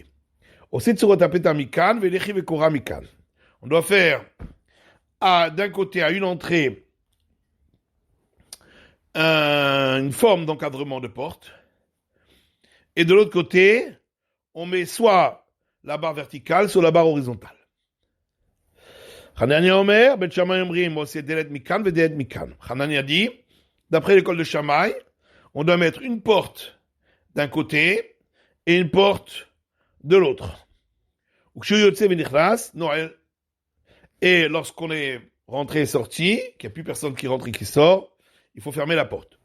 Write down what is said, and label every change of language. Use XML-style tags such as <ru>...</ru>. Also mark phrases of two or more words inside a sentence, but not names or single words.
<fr>On doit faire d'un côté, à une entrée, une forme d'encadrement de porte, et de l'autre côté, on met soit la barre verticale, soit la barre horizontale.</fr> <he>חנניה אומר, בית שמאי אומרים, c'est דלת מכאן, ודלת מכאן.</he> <fr>Hanania dit, d'après l'école de Shammai, on doit mettre une porte d'un côté et une porte de l'autre. Et lorsqu'on est rentré et sorti, qu'il n'y a plus personne qui rentre et qui sort, il faut fermer la porte.</fr>